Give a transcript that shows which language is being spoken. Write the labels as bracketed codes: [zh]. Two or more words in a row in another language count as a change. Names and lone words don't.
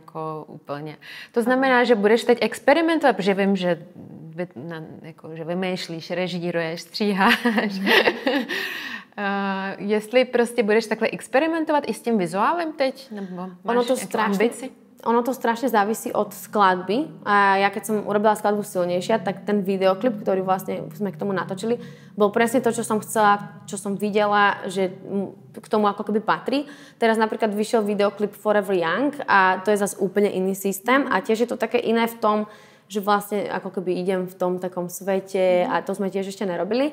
[cs] To znamená, že budeš teď experimentovat, protože vím, že vymýšlíš, režíruješ, stříháš. Jestli prostě budeš takhle experimentovat i s tím vizuálem teď? Nebo máš ambici? [sk] ono to strašne závisí od skladby a ja keď som urobila skladbu Silnejšia, tak ten videoklip, ktorý vlastne sme k tomu natočili, bol presne to, čo som chcela, čo som videla, že k tomu ako keby patrí. Teraz napríklad vyšiel videoklip Forever Young a to je zase úplne iný systém a tiež je to také iné v tom, že vlastne ako keby idem v tom takom svete a to sme tiež ešte nerobili.